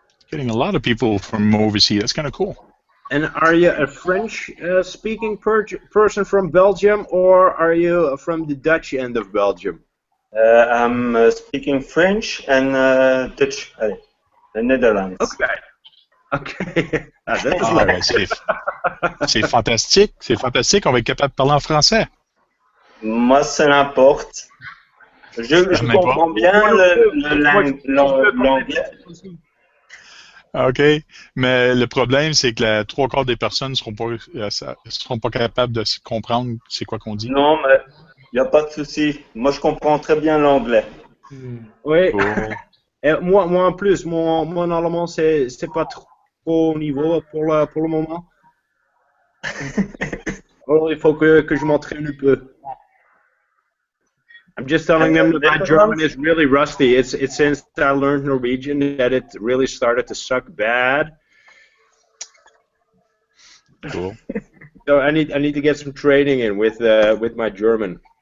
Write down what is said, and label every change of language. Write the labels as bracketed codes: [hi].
[en] Getting a lot of people from overseas. That's kind of cool. And are you a French-speaking person from Belgium, or are you from the Dutch end of Belgium? I'm speaking French and Dutch, the Netherlands. Okay. Okay. Ah, that is [fr] Ah, ouais, c'est fantastique. C'est fantastique. On va être capable de parler en français. Moi, ça n'importe. Je comprends bien l'anglais. OK. Mais le problème, c'est que la 3/4 des personnes ne seront pas capables de comprendre c'est quoi qu'on dit. Non, mais il n'y a pas de souci. Moi, je comprends très bien l'anglais. Oui. Cool. Et moi en plus, mon allemand, c'est pas trop au niveau pour le moment. Alors, il faut que je m'entraîne un peu. [en] I'm just telling them that my German is really rusty. It's since I learned Norwegian that it really started to suck bad. Cool. So I need to get some training in with my German.